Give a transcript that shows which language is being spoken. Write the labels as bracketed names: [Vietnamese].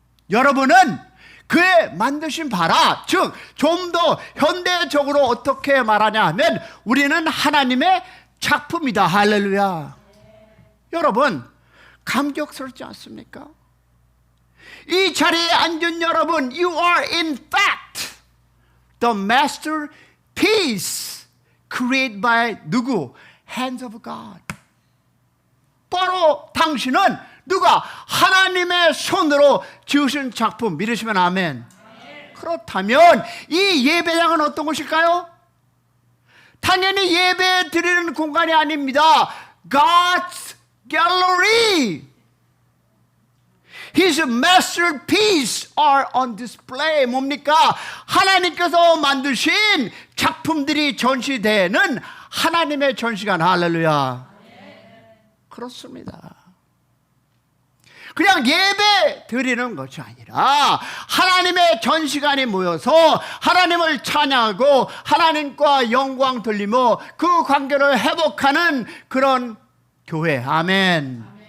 [Korean] 여러분은 그의 만드신 바라, 즉 좀 더 현대적으로 어떻게 말하냐 하면 우리는 하나님의 작품이다. 할렐루야. 여러분 감격스럽지 않습니까? 이 자리에 앉은 여러분, [English] you are in fact the masterpiece created by [Korean] 누구? [English] Hands of God. [Korean] 바로 당신은 누가? 하나님의 손으로 지으신 작품. 믿으시면 아멘. 그렇다면 이 예배당은 어떤 곳일까요? 당연히 예배 드리는 공간이 아닙니다. [English] God's gallery. His masterpiece are on display. [Korean] 뭡니까? 하나님께서 만드신 작품들이 전시되는 하나님의 전시관. 할렐루야. 그렇습니다. 그냥 예배 드리는 것이 아니라 하나님의 전시관에 모여서 하나님을 찬양하고 하나님과 영광 돌리며 그 관계를 회복하는 그런 교회. 아멘.